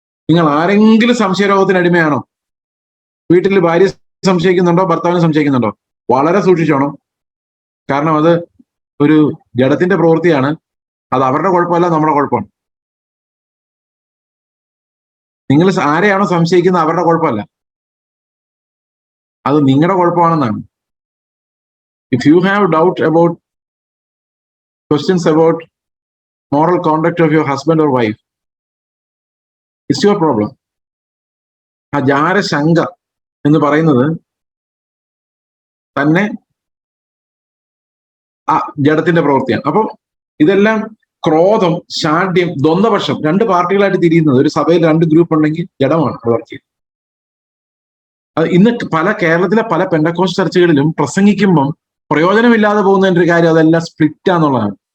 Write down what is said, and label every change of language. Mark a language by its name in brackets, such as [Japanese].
[Malayalam] നിങ്ങൾ ആരെങ്കിലും സംശയരോഗത്തിന് അടിമയാണോ? വീട്ടിൽ ഭാര്യ സംശയിക്കുന്നുണ്ടോ, ഭർത്താവിനെ സംശയിക്കുന്നുണ്ടോ? വളരെ സൂക്ഷിച്ചോണം. കാരണം അത് ഒരു ജഡത്തിന്റെ പ്രവൃത്തിയാണ്. അത് അവരുടെ കുഴപ്പമല്ല, നമ്മുടെ കുഴപ്പമാണ്. നിങ്ങൾ ആരെയാണോ സംശയിക്കുന്നത് അവരുടെ കുഴപ്പമല്ല, അത് നിങ്ങളുടെ കുഴപ്പമാണെന്നാണ്. [English] If you have doubt about questions about moral conduct of your husband or wife, it's your problem. [Malayalam] ആ ജാരശങ്ക എന്ന് പറയുന്നത് തന്നെ ആ ജഡത്തിന്റെ പ്രവൃത്തിയാണ്. അപ്പം ഇതെല്ലാം ക്രോധം, ശാഠ്യം, ദ്വന്ദ്വപക്ഷം, രണ്ട് പാർട്ടികളായിട്ട് തിരിയുന്നത്. ഒരു സഭയിൽ രണ്ട് ഗ്രൂപ്പ് ഉണ്ടെങ്കിൽ ജഡമാണ് വർക്ക് ചെയ്യുന്നത്. അത് ഇന്ന് കേരളത്തിലെ പല പെന്തക്കോസ്റ്റ് ചർച്ചുകളിലും പ്രസംഗിക്കുമ്പം പ്രയോജനമില്ലാതെ പോകുന്നതിന്റെ ഒരു കാര്യം അതെല്ലാം സ്പ്ലിറ്റ് ആണെന്നുള്ളതാണ്.